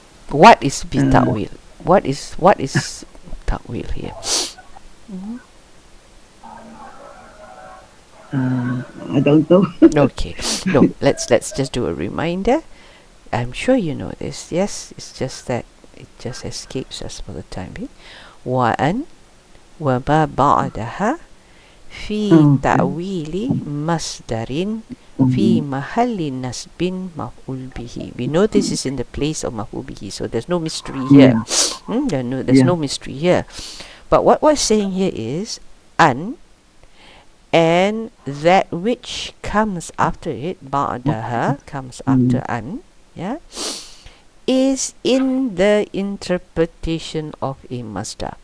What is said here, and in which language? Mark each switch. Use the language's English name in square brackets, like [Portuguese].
[English] What is bita'wil? What is ta'wil here? I don't know. Okay. No, let's just do a reminder. I'm sure you know this. Yes, it's just that it just escapes us for the time being. [Arabic] وأن وما بعدها في تأويل مصدر في محل نصب مفعول به. [English] We know this is in the place of مفعول به, so there's no mystery here. There's no mystery here. But what we're saying here is an, and that which comes after it, بعدها, comes after an, yeah, is in the interpretation of a masdar.